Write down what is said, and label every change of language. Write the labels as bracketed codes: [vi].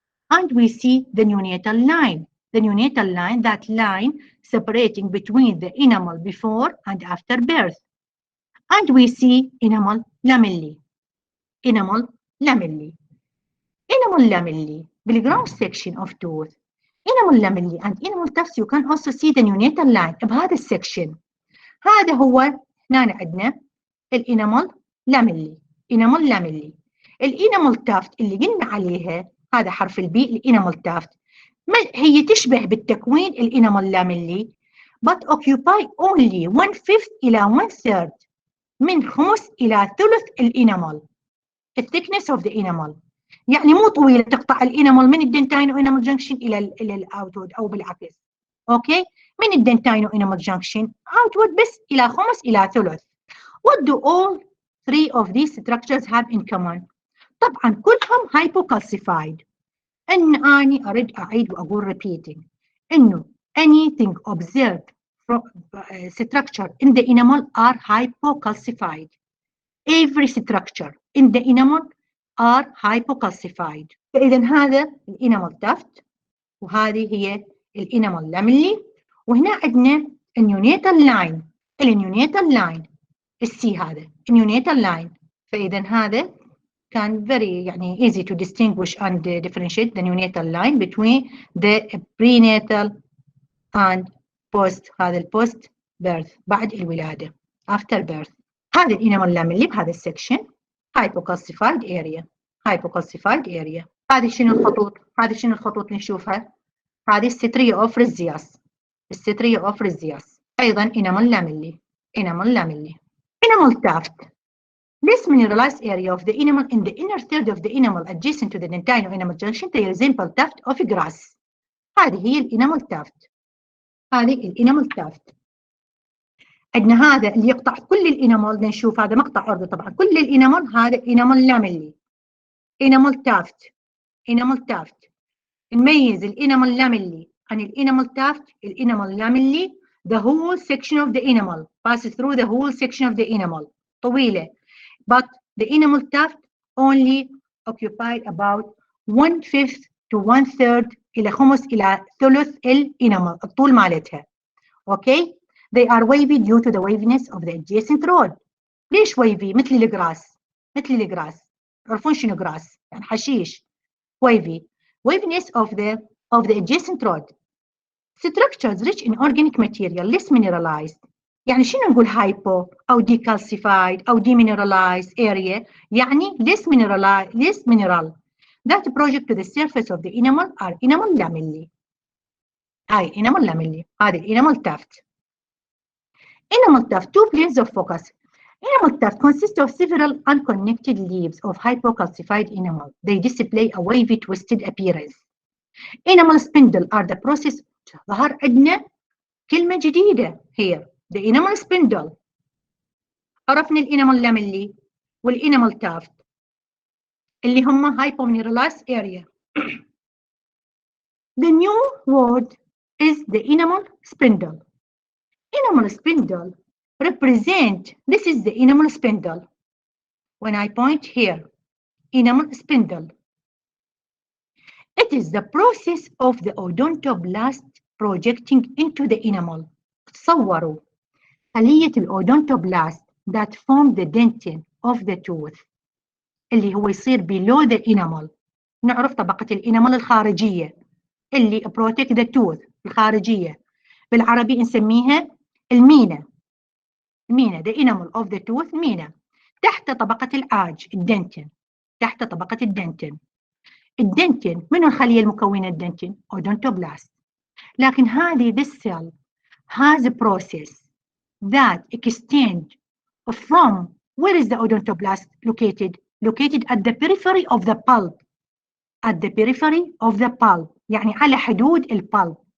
[en] And we see the neonatal line. The neonatal line, that line separating between the enamel before and after birth. And we see enamel lamellae. Enamel lamellae. Enamel lamellae, the ground section of tooth. Enamel lamellae and enamel tufts, you can also see the neonatal line [ar] بهذا السكشن. هذا هو هنا عندنا الانامل lamellae. [en] enamel lamellae. [ar] الانامل تافت اللي قلنا عليها هذا حرف البي الانامل تافت. هي تشبه بالتكوين الانامل lamellae [en] but occupy only [ar] 1/5 إلى 1/3 من خمس إلى ثلث الانامل. [en] The thickness of the enamel. [ar] يعني مو طويلة تقطع الانامل من الدنتاينو انامل جنكشن إلى الاوتورد أو بالعكس. أوكي؟ من الدنتاينو انامل جنكشن outward بس إلى خمس إلى ثلث. [en] What do all three of these structures have in common? [ar] طبعا كلهم hypocalcified. أن أني أريد أعيد وأقول repeating إنه [en] anything observed from structure in the enamel are hypocalcified. Every structure in the enamel are hypocalcified. [ar] فإذا هذا الانامل تافت وهذه هي الانامل lamellae وهنا عندنا النيونيتال لاين. النيونيتال لاين السي هذا النيونيتال لاين. فإذا هذا كان [en] very يعني easy to distinguish and differentiate the neonatal line between the prenatal and post. [ar] هذا البوست birth بعد الولادة [en] after birth. [ar] هذا الانامل lamellae بهذا السكشن [en] hypocalcified area. hypocalcified area. [ar] هذه شنو الخطوط؟ هذه شنو الخطوط اللي نشوفها؟ هذه Stryophrasias. [en] Stryophrasias. [ar] أيضا [en] enamel lamellae. enamel lamellae. enamel tuft. This mineralized area of the enamel in the inner third of the enamel adjacent to the dentino-enamel junction they resemble tuft of grass. [ar] هذه هي الانامل tuft. هذه الانامل tuft. عندنا هذا اللي يقطع كل الانامل. نشوف هذا مقطع عرضي طبعا كل الانامل. [en] هذا enamel lamellae. enamel tuft. enamel tuft. [ar] نميز الانامل lamellae عن الانامل tuft. [en] الانامل lamellae the whole section of the enamel passes through the whole section of the enamel [ar] طويلة. [en] But the enamel tuft only occupied about 1/5 to 1/3 [ar] إلى خمس إلى ثلث الانامل الطول مالتها. [en] Okay? They are wavy due to the waviness of the adjacent rod. [ar] ليش wavy؟ مثل الجراس. مثل الجراس. تعرفون شنو جراس؟ يعني حشيش. Wavy. [en] Waviness of the adjacent rod. Structures rich in organic material less mineralized. [ar] يعني شنو نقول hypo أو decalcified أو demineralized area؟ يعني [en] less mineral. That project to the surface of the enamel are enamel lamellae. [ar] هاي [en] enamel lamellae. [ar] هذه الانامل tuft. [en] Enamel tuft, two planes of focus. Enamel tuft consists of several unconnected leaves of hypocalcified enamel. They display a wavy twisted appearance. Enamel spindle are the process. [ar] ظهر عندنا كلمة جديدة here. [en] The enamel spindle. [ar] عرفنا الانامل lamellae والانامل tuft اللي هم hypomineralized area. [en] The new word is the enamel spindle. Enamel spindle represent, this is the enamel spindle. When I point here, enamel spindle. It is the process of the odontoblast projecting into the enamel. [ar] تصوروا خلية الأودونتوبلاست [en] that form the dentin of the tooth [ar] اللي هو يصير [en] below the enamel. [ar] نعرف طبقة الانامل الخارجية اللي [en] protect the tooth [ar] الخارجية، بالعربي نسميها المينا. [en] المينا the enamel of the tooth مينا. [ar] تحت طبقة العاج الدنتين. تحت طبقة الدنتين. الدنتين من الخلية المكونة الدنتين؟ أودونتوبلاست. لكن هذه [en] this cell has a process that extend from where is the odontoblast located? Located at the periphery of the pulp. At the periphery of the pulp [ar] يعني على حدود البلب.